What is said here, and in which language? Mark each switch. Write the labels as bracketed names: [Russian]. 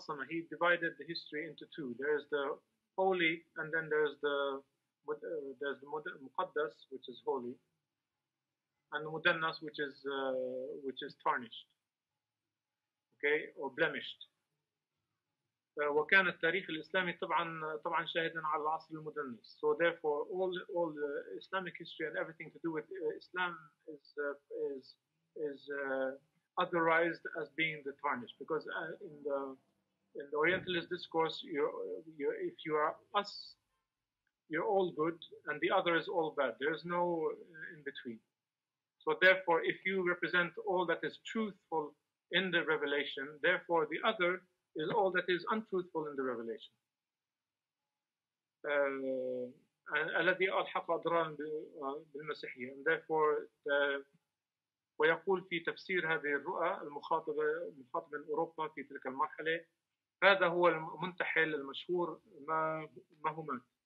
[English] He divided the history into two. There's the holy, and then there's the مقدس, which is holy, and مدنس, which is tarnished, okay, or blemished. [Arabic] وكان التاريخ الإسلامي طبعا شاهدا على العصر المدنس. [English] So therefore, all the Islamic history and everything to do with Islam is otherized as being the tarnished, because in the Orientalist discourse, if you are us, you're all good, and the other is all bad. There's no in between. So therefore, if you represent all that is truthful in the revelation, therefore the other is all that is untruthful in the revelation. [Arabic] الذي ألحق أضرارا بالمسيحية. [English] And therefore, [Arabic] ويقول في تفسير هذه الرؤى المخاطبة من أوروبا في تلك المرحلة، هذا هو المنتحل المشهور مهمات.